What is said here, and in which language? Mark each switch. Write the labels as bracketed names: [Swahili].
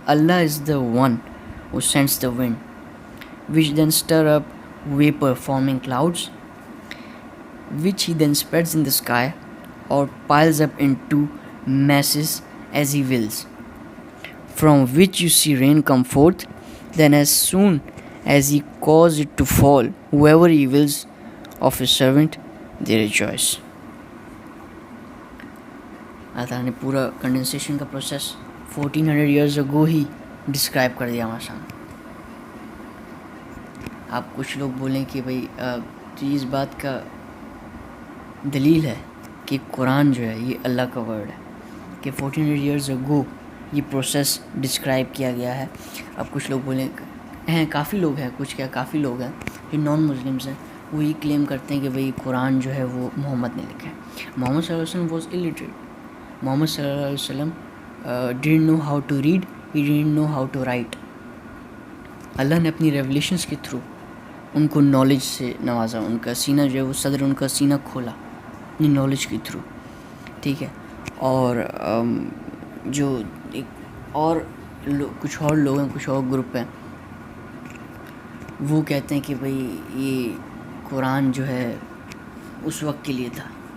[English] Allah is the one who sends the wind, which then stir up vapor, forming clouds, which He then spreads in the sky, or piles up into masses as He wills, from which you see rain come forth. Then as soon as He causes it to fall, whoever He wills of His servant, they rejoice. [Urdu] اللہ تعالیٰ نے پورا condensation کا process [English] 1400 years ago [Urdu] he describe کر دیا ہمارے سامنے. آپ کچھ لوگ بولیں کہ بھائی تو اس بات کا دلیل ہے کہ قرآن جو ہے یہ اللہ کا ورڈ ہے, کہ [English] 1400 years ago [Urdu] یہ پروسیس ڈسکرائب کیا گیا ہے. اب کچھ لوگ بولیں ہیں, کافی لوگ ہیں, کافی لوگ ہیں جو نان مسلمس ہیں, وہ یہ کلیم کرتے ہیں کہ بھئی قرآن جو ہے وہ محمد نے لکھا ہے. محمد صلی اللہ علیہ وسلم [English] Was illiterate. Muhammad صلی اللہ علیہ وسلم didn't know how to read, he didn't know how to write. [Urdu] اللہ نے اپنی ریولیشنس کے تھرو ان کو نالج سے نوازا, ان کا سینہ جو ہے وہ صدر ان کا سینہ کھولا اپنی نالج کے تھرو, ٹھیک ہے. اور جو اور کچھ اور لوگ ہیں, کچھ اور گروپ ہیں, وہ کہتے ہیں کہ بھئی یہ قرآن جو ہے اس وقت کے لیے تھا.